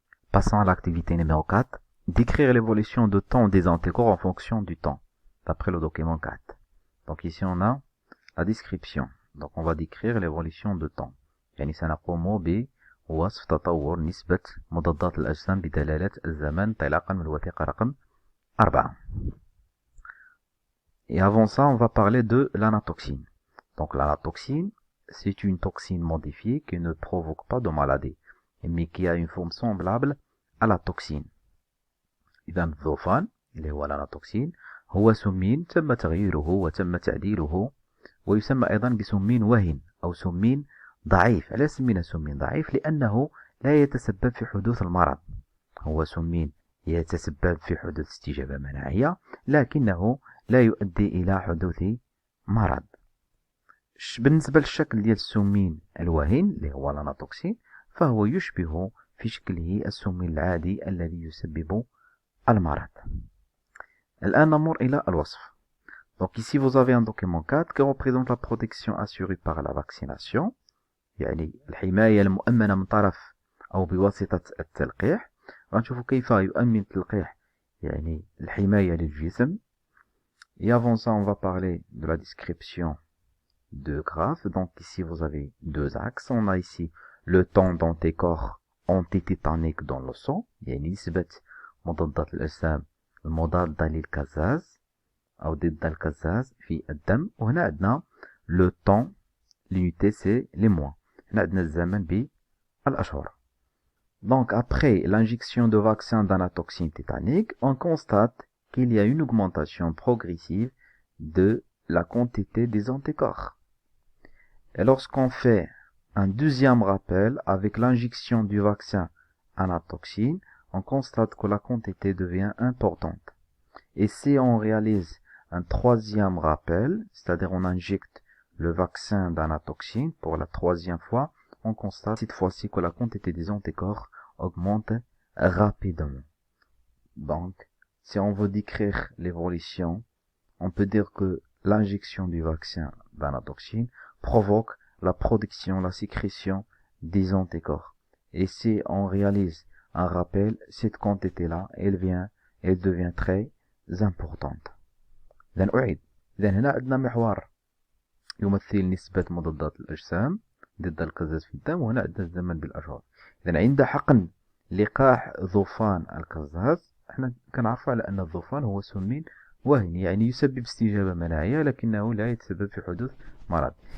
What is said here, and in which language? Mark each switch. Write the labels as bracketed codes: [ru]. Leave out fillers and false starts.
[fr] Passons à l'activité numéro 4. Décrire l'évolution de temps des anticorps en fonction du temps, d'après le document 4. Donc ici on a la description. Donc on va décrire l'évolution de temps. [ar] يعني سنقوم بوصف تطور نسبة مضادات الأجسام بدلالة الزمن انطلاقا من الوثيقة رقم 4. [fr] Et avant ça, on va parler de l'anatoxine. Donc l'anatoxine, c'est une toxine modifiée qui ne provoque pas de maladie, mais qui a une forme semblable à la toxine. [ar] إذا الذوفان اللي هو الاناتوكسين هو سمين تم تغييره وتم تعديله ويسمى أيضا بسمين وهن أو سمين ضعيف. علاش سمينا سمين ضعيف؟ لأنه لا يتسبب في حدوث المرض. هو سمين يتسبب في حدوث استجابة مناعية لكنه لا يؤدي إلى حدوث مرض. بالنسبة للشكل ديال السمين الوهن اللي هو الاناتوكسين فهو يشبه في شكله السمين العادي الذي يسبب المرض. الآن نمر إلى الوصف. [fr] Donc ici vous avez un document 4 qui représente la protection assurée par la vaccination، [ar] يعني الحماية المؤمنة من طرف أو بواسطة التلقيح. غنشوفوا كيف يؤمن التلقيح يعني الحماية للجسم. [fr] Et avant ça on va parler de la description de graphes. Donc ici vous avez deux axes. On a ici le temps d'anticorps antitétanique dans le sang، [ar] يعني نسبة مضادات الأجسام المضادة للكزاز أو ضد الكزاز في الدم. وهنا عندنا لو طون، [fr] l'unité c'est les mois. [ar] هنا عندنا الزمن بالأشهر. [fr] Donc après l'injection de vaccin d'anatoxine tétanique, on constate qu'il y a une augmentation progressive de la quantité des anticorps. Et lorsqu'on fait un deuxième rappel avec l'injection du vaccin anatoxine, on constate que la quantité devient importante. Et si on réalise un troisième rappel, c'est-à-dire on injecte le vaccin d'anatoxine pour la troisième fois, on constate cette fois-ci que la quantité des anticorps augmente rapidement. Donc, si on veut décrire l'évolution, on peut dire que l'injection du vaccin d'anatoxine provoque la production, la sécrétion des anticorps. Et si on réalise un rappel, cette quantité-là, elle devient très importante. [ar] إذن أعيد. إذن هنا عندنا محور يمثل نسبة مضادات الأجسام ضد الكزاز في الدم، وهنا عندنا الزمن بالأشهر. إذن عند حقن لقاح ذوفان الكزاز احنا كنعرفوا على أن الذوفان هو سمين وهن، يعني يسبب استجابة مناعية لكنه لا يتسبب في حدوث مرض.